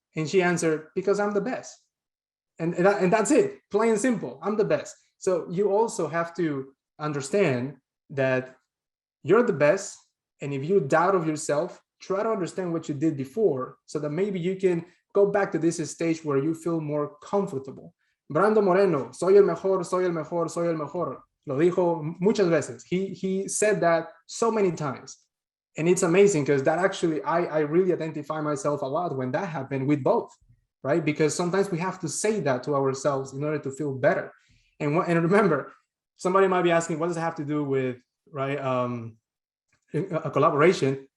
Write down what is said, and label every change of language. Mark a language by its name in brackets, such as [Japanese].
[English] And she answered, because I'm the best. And that's it, plain and simple, I'm the best. So you also have to understand that you're the best. And if you doubt of yourself, try to understand what you did before so that maybe you can go back to this stage where you feel more comfortable. [Spanish] Brando Moreno, soy el mejor, soy el mejor, soy el mejor. Lo dijo muchas veces. [English] He said that so many times. And it's amazing because that actually, I really identify myself a lot when that happened with both, right? Because sometimes we have to say that to ourselves in order to feel better. And remember, somebody might be asking, what does it have to do with, right, a collaboration?